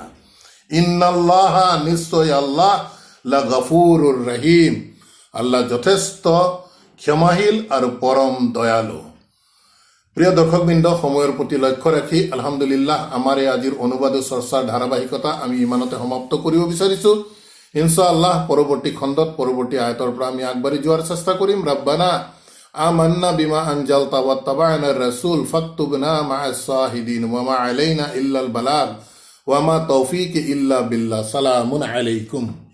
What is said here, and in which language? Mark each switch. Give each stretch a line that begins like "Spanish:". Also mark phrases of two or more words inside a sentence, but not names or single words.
Assamese: ইন্নাল্লাহা, নিশ্চয় আল্লাহ,
Arabic: لغفور رحيم,
Assamese: আল্লাহ যথেষ্ট ক্ষমাশীল আৰু পৰম দয়ালু। প্ৰিয় দৰ্শকবৃন্দ, সময়ৰ প্ৰতি লক্ষ্য ৰাখি
Arabic: الحمد لله
Assamese: আমাৰ এই আজিৰ অনুবাদ চৰ্চাৰ ধাৰাবাহিকতা আমি ইমানতে সমাপ্ত কৰিব বিচাৰিছো।
Arabic: إن شاء الله
Assamese: পৰৱৰ্তী খণ্ডত পৰৱৰ্তী আয়াতৰ পৰা আমি আগবাঢ়ি যোৱাৰ চেষ্টা কৰিম।
Arabic: ربنا آمنا بما أنزلت واتبعنا رسول فاكتبنا مع الشاهدين وما علينا إلا البلاغ وما توفيق إلا بالله. سلام عليكم.